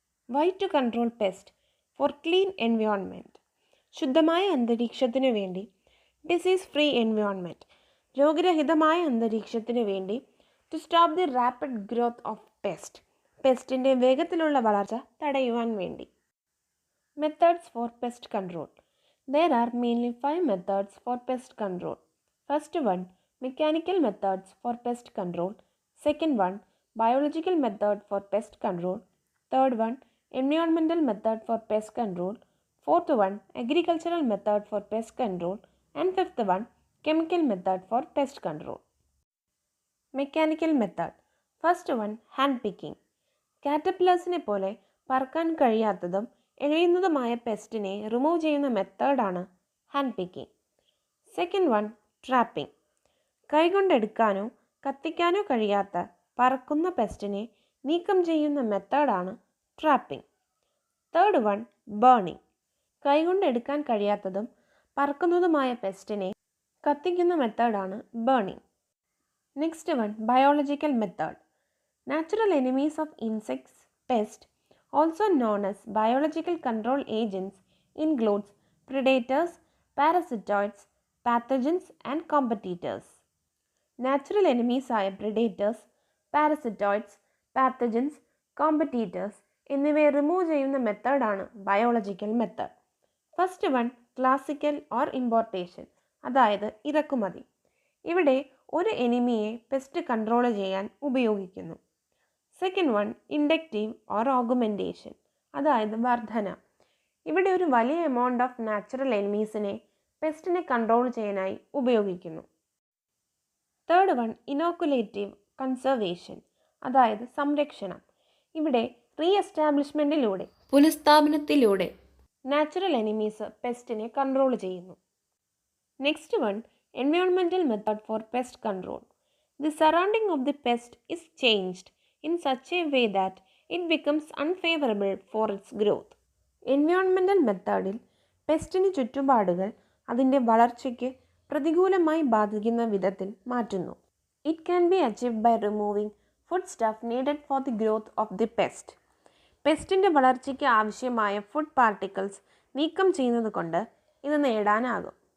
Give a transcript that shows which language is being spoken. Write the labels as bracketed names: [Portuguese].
[English] Why to control pest? For clean environment. [Malayalam] ശുദ്ധമായ അന്തരീക്ഷത്തിനു വേണ്ടി. [English] Disease free environment. [Malayalam] രോഗരഹിതമായ അന്തരീക്ഷത്തിനു വേണ്ടി. [English] To stop the rapid growth of pest. [Malayalam] പെസ്റ്റിൻ്റെ വേഗത്തിലുള്ള വളർച്ച തടയുവാൻ വേണ്ടി. [English] Methods for pest control. There are mainly 5 methods for pest control. First one, mechanical methods for pest control. Second one, biological method for pest control. Third one, environmental method for pest control. Fourth one, agricultural method for pest control. And fifth one, chemical method for pest control. Mechanical method. First one, hand picking. [Malayalam] കാറ്റർപില്ലേഴ്സിനെ പോലെ പറക്കാൻ കഴിയാത്തതും എഴയുന്നതുമായ പെസ്റ്റിനെ remove ചെയ്യുന്ന മെത്തേഡാണ് hand picking. [English] Second one, trapping. [Malayalam] കൈകൊണ്ടെടുക്കാനോ കത്തിക്കാനോ കഴിയാത്ത പറക്കുന്ന പെസ്റ്റിനെ നീക്കം ചെയ്യുന്ന മെത്തേഡാണ് trapping. [English] Third one, burning. [Malayalam] കൈകൊണ്ടെടുക്കാൻ കഴിയാത്തതും പറക്കുന്നതുമായ പെസ്റ്റിനെ കത്തിക്കുന്ന മെത്തേഡാണ് burning. [English] Next one, biological method. Natural enemies of insects, pests, also known as biological control agents, includes predators, parasitoids, pathogens and competitors. Natural enemies [Malayalam] ആയ [English] predators, parasitoids, pathogens, competitors [Malayalam] എന്നിവയെ remove ചെയ്യുന്ന മെത്തേഡാണ് biological method. [English] first one, classical or importation, [Malayalam] അതായത് ഇറക്കുമതി. ഇവിടെ ഒരു എനിമിയെ pest control ചെയ്യാൻ ഉപയോഗിക്കുന്നു. [English] second one, inductive or augmentation, [Malayalam] അതായത് വർധന. ഇവിടെ ഒരു വലിയ എമൗണ്ട് ഓഫ് നാച്ചുറൽ എനിമീസിനെ പെസ്റ്റിനെ കൺട്രോൾ ചെയ്യാനായി ഉപയോഗിക്കുന്നു. [English] third one, inoculative conservation, [Malayalam] അതായത് സംരക്ഷണം. ഇവിടെ റീ എസ്റ്റാബ്ലിഷ്മെൻറ്റിലൂടെ പുനഃസ്ഥാപനത്തിലൂടെ നാച്ചുറൽ എനിമീസ് പെസ്റ്റിനെ കൺട്രോൾ ചെയ്യുന്നു. [English] Next one, environmental method for pest control. The surrounding of the pest is changed in such a way that it becomes unfavorable for its growth. [Malayalam] Environmental മെത്തേഡിൽ പെസ്റ്റിന് ചുറ്റുപാടുകൾ അതിൻ്റെ വളർച്ചയ്ക്ക് പ്രതികൂലമായി ബാധിക്കുന്ന വിധത്തിൽ മാറ്റുന്നു. [English] It can be achieved by removing food stuff needed for the growth of the pest. [Malayalam] പെസ്റ്റിൻ്റെ വളർച്ചയ്ക്ക് ആവശ്യമായ ഫുഡ് പാർട്ടിക്കിൾസ് നീക്കം ചെയ്യുന്നത് കൊണ്ട് ഇത് നേടാനാകും.